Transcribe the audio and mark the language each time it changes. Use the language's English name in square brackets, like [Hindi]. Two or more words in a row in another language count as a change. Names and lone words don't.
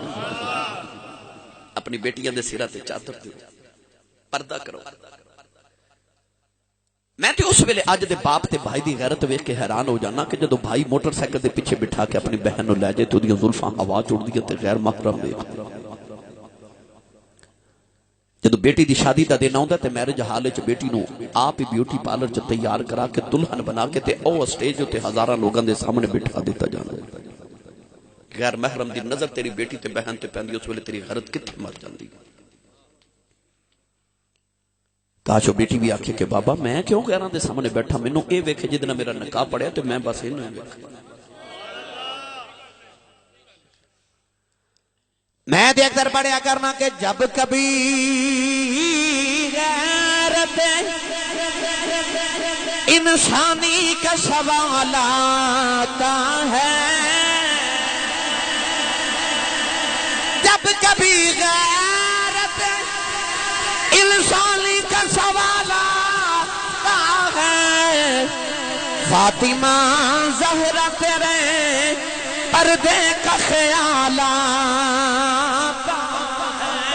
[Punjabi] اپنی بیٹیاں دے سراں تے چادر دے پردہ کرو۔ میں تے اس ویلے اج دے باپ تے بھائی دی غیرت ویکھ کے حیران ہو جانا کہ جدو بھائی موٹر سائیکل دے پیچھے بٹھا کے اپنی بہن نو لے جائے تو دیاں زلفاں ہوا چڑھ دی تے غیر محرم ویکھ۔ جدو بیٹی دی شادی دا دن آوندا تے میرج ہال وچ بیٹی نو آپ ہی بیوٹی پارلر چ تیار کرا کے دلہن بنا کے تے او سٹیج تے ہزاراں لوگاں دے سامنے بٹھا دیتا جاندا۔ غیر محرم دی نظر تیری بیٹی تے بہن تے پیندی اس ویلے تیری غیرت کتھے مر جاندی۔ تاجو بیٹی بھی آکھے کہ بابا میں کیوں غیراں دے سامنے بیٹھا، مینوں اے ویکھے جدنا میرا نکاح پڑیا تے میں بس اینوں ویکھا۔ میں دیکھ در پڑھیا کرنا کہ جب کبھی [Urdu] غیرت انسانی کا سوال آتا ہے، جب کبھی غیرت انسانی کا سوال آتا ہے، فاطمہ زہرا تیرے پردے کا خیال آتا ہے۔